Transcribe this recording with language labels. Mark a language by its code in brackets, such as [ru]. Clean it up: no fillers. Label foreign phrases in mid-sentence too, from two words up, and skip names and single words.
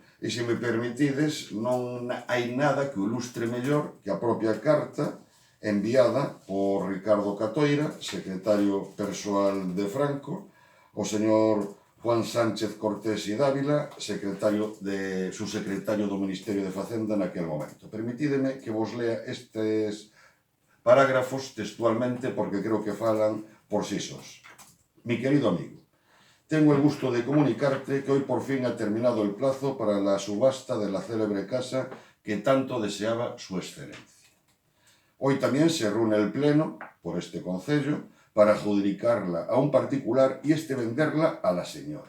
[gl] E, se me permitides, non hai nada que o ilustre mellor que a propia carta enviada por Ricardo Catoira, secretario persoal de Franco, o señor Juan Sánchez Cortés y Dávila, subsecretario do Ministerio de Facenda naquel momento. Permitídeme que vos lea estes parágrafos textualmente, porque creo que falan por sí sós. [es] Mi querido amigo, tengo el gusto de comunicarte que hoy por fin ha terminado el plazo para la subasta de la célebre casa que tanto deseaba su excelencia. Hoy también se reúne el pleno por este concello para adjudicarla a un particular y este venderla a la señora.